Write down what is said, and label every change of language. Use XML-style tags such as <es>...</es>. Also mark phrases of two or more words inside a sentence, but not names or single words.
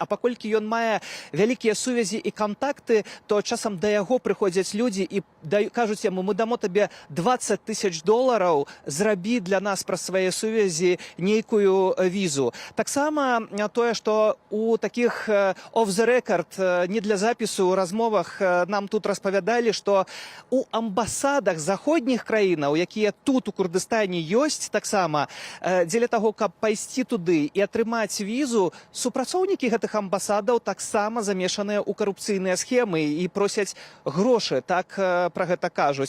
<be>А паколькі ён мае вялікія сувязі і кантакты, то часам да яго прыходзяць людзі і кажуць яму: мы дамо табе $20,000, зрабі для нас праз свае сувязі нейкую візу. Таксама тое, што у такіх</be> <en>off the record,</en> <be>не для запісу, размовах нам тут распавядалі, што у амбасадах заходніх краінаў, якія тут у Курдыстане ёсць таксама, дзеля таго, каб пайсці туды і атрымаць візу, супрацоўнікі гэтых амбасадаў таксама замешаныя ў карупцыйныя схемы і просяць грошы, так пра гэта кажуць.</be>